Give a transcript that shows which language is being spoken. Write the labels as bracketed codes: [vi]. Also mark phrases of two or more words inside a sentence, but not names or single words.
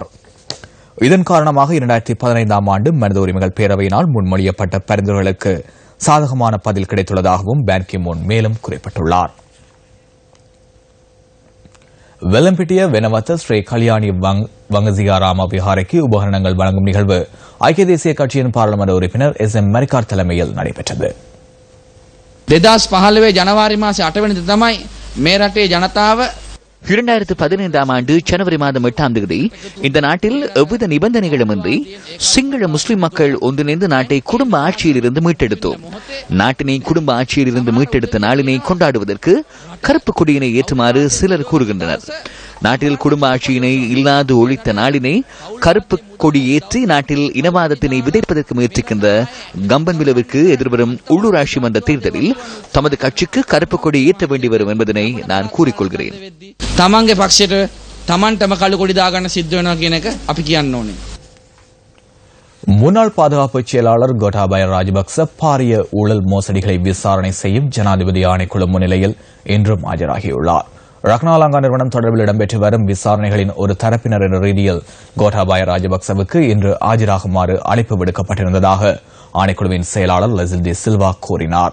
[ta] இதன் காரணமாக 2015 ஆண்டு மனித உரிமைகள் பேரவையினால் முன்மொழியப்பட்ட பரிந்துரைகளுக்கு சாதகமான பதில் கிடைத்துள்ளதாகவும் பான் கி மூன் மேலும் குறிப்பிட்டுள்ளார். வெல்லம்பிட்டிய வெனவத்த ஸ்ரீ கல்யாணி வங்கசியாராம விஹாரைக்கு உபகரணங்கள் வழங்கும் நிகழ்வு ஐக்கிய தேசிய கட்சியின் பாராளுமன்ற உறுப்பினர் எஸ்.எம். மரிக்கார் தலைமையில் நடைபெற்றது. [si] 2015 ජනවාරි මාසේ 8 වෙනිදා තමයි මේ රටේ ජනතාව [ta] 2015 ஆண்டு ஜனவரி மாதம் 8ஆம் தேதி இந்த நாட்டில் எவ்வித நிபந்தனைகளுமின்றி சிங்கள முஸ்லிம் மக்கள் ஒன்றிணைந்து நாட்டை குடும்ப ஆட்சியில் இருந்து மீட்டெடுத்தோம். நாட்டினை குடும்ப ஆட்சியில் இருந்து மீட்டெடுத்த நாளினை கொண்டாடுவதற்கு கருப்பு கொடியினை ஏற்றுமாறு சிலர் கூறுகின்றனர். நாட்டில் குடும்ப ஆட்சியினை இல்லாது ஒழித்த நாளினை கருப்பு கொடி ஏற்றி நாட்டில் இனவாதத்தினை விதைப்பதற்கு முயற்சிக்கின்ற கம்பன்விலவிற்கு எதிர்வரும் உள்ளூராட்சி மன்ற தேர்தலில் தமது கட்சிக்கு கருப்பு கொடி ஏற்ற வேண்டி வரும் என்பதனை நான் கூறிக்கொள்கிறேன். [si] තමන්ගේ පක්ෂයට තමන්ටම කළු කොඩි දාගන්න සිද්ධ වෙනවා කියන එක අපි කියන්න ඕනේ. [ta] முன்னாள் பாதுகாப்பு செயலாளர் கோட்டாபய ராஜபக்ச பாரிய ஊழல் மோசடிகளை விசாரணை செய்யும் ஜனாதிபதி ஆணைக்குழு முன்னிலையில் இன்றும் ஆஜராகியுள்ளார். ரக்னாலங்கா நிறுவனம் தொடர்பில் இடம்பெற்று வரும் விசாரணைகளின் ஒரு தரப்பினர் என்ற ரீதியில் கோட்டாபய ராஜபக்சவுக்கு இன்று ஆஜராகுமாறு அழைப்பு விடுக்கப்பட்டிருந்ததாக ஆணைக்குழுவின் செயலாளர் லெசில் டி சில்வா கூறினார்.